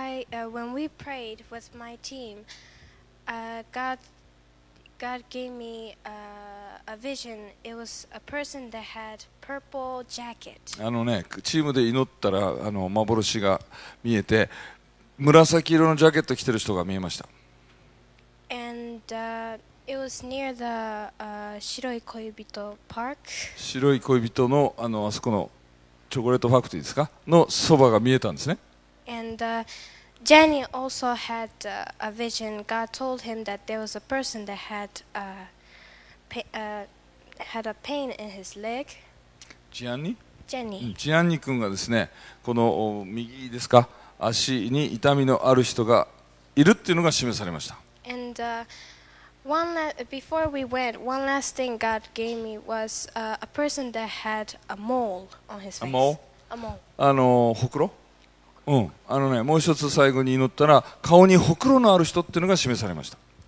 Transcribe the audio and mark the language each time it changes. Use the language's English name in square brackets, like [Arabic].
[English] When we prayed with my team, God gave me a vision. It was a person that had purple jacket. [Japanese] チームで祈ったら幻が見えて、紫色のジャケット着てる人が見えました。 [English] And it was near the 白い恋人 park. [Japanese] 白い恋人のあそこのチョコレートファクトリーですかのそばが見えたんですね。 [English] And Jenny also had a vision. God told him that there was a person that had a pain in his leg. [Japanese] ジアンニ？ [English] Jenny. [Japanese] ジアンニ君がですね、この右ですか、足に痛みのある人がいるっていうのが示されました。 [English] And before we went, one last thing God gave me was a person that had a mole on his face. A mole? A mole. [Japanese] ほくろ？うん。もう一つ最後に祈ったら、顔にほくろのある人っていうのが示されました。